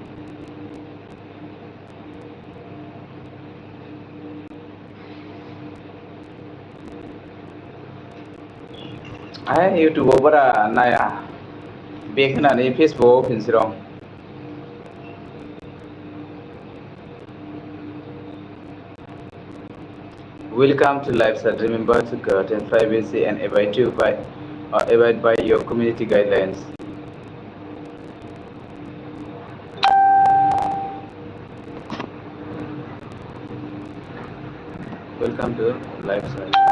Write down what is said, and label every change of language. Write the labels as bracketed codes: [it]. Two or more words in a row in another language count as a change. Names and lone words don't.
[brx] इउटुबाव बारा नाया बेक होनानै फेसबुकआव होफिनसै र' [en] Welcome to live chat. Remember to curtain privacy and abide by your community guidelines. Welcome to live chat.